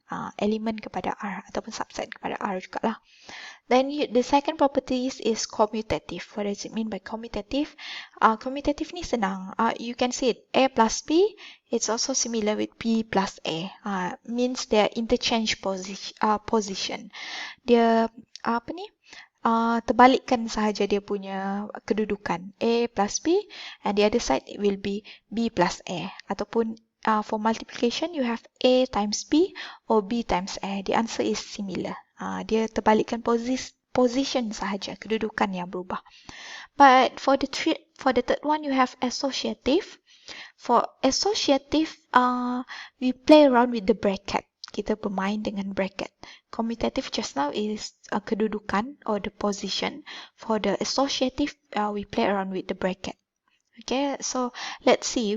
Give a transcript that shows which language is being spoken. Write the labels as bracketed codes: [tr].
[ms] Element kepada R ataupun subset kepada R jugalah. [en] Then the second property is commutative. What does it mean by commutative? Commutative [ms] ni senang. [en] You can see it. A plus B, it's also similar with B plus A. Means they are interchange position. [ms] Dia apa ni? Terbalikkan sahaja dia punya kedudukan. [en] A plus B, and the other side it will be B plus A. [ms] Ataupun [en] for multiplication, you have A times B or B times A. The answer is similar. [ms] Dia terbalikkan position sahaja, kedudukan yang berubah. [en] But for the third one, you have associative. For associative, we play around with the bracket. [ms] Kita bermain dengan [en] bracket. Commutative just now is kedudukan or the position. For the associative, we play around with the bracket. Okay, so let's see.